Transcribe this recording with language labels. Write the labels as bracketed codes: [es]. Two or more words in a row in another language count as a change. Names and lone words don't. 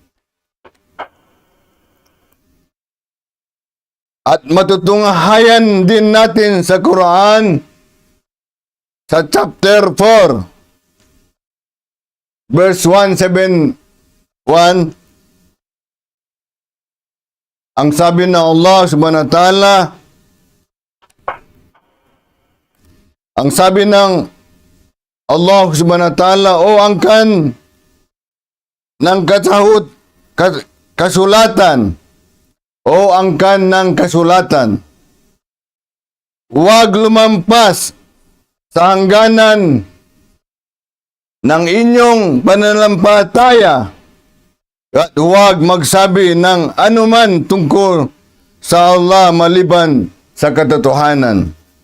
[tl] At matutunghayan din natin sa Quran sa chapter 4 verse 171, ang sabi ng Allah [ar] سبحانه وتعالى, [tl] ang sabi ng Allah [ar] سبحانه وتعالى, [tl] o angkan ng kasulatan, o angkan ng kasulatan, huwag lumampas sa hangganan ng inyong pananampalataya at huwag magsabi ng anuman tungkol sa Allah maliban sa katotohanan.